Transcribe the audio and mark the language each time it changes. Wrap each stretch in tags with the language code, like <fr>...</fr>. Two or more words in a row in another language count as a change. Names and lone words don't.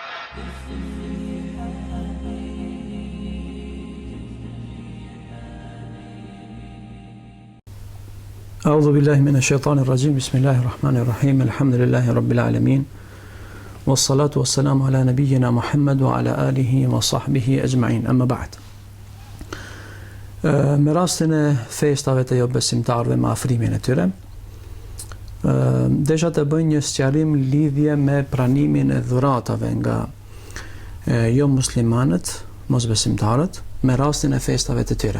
<ar>أعوذ بالله من الشيطان الرجيم بسم الله الرحمن الرحيم الحمد لله رب العالمين والصلاة والسلام على نبينا محمد وعلى آله وصحبه أجمعين أما بعد</ar> <sq>me rastin e festave të jo besimtarëve me afrimin e tyre desha të bëj një sqarim lidhje me pranimin e dhuratave nga jo muslimanët, mos besimtarët, me rastin e festave të tyre.</sq>